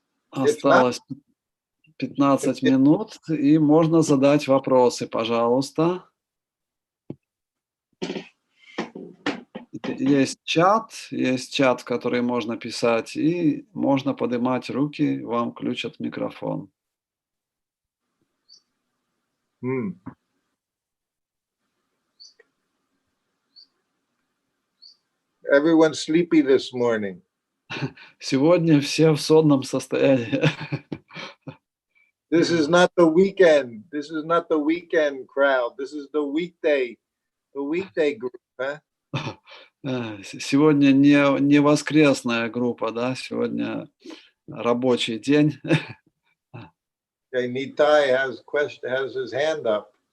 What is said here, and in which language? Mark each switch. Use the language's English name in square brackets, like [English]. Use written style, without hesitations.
[Russian] Осталось 15 минут, и можно задать вопросы, пожалуйста. Есть чат, в который можно писать, и можно поднимать руки, вам включат микрофон. [English] Everyone's sleepy this morning. [Russian] Сегодня все в сонном состоянии. [English] This is not the weekend. This is not the weekend crowd. This is the weekday group, huh? [Russian] Сегодня не воскресная группа, да? Сегодня рабочий день. [English] Okay, Nitai has his hand up.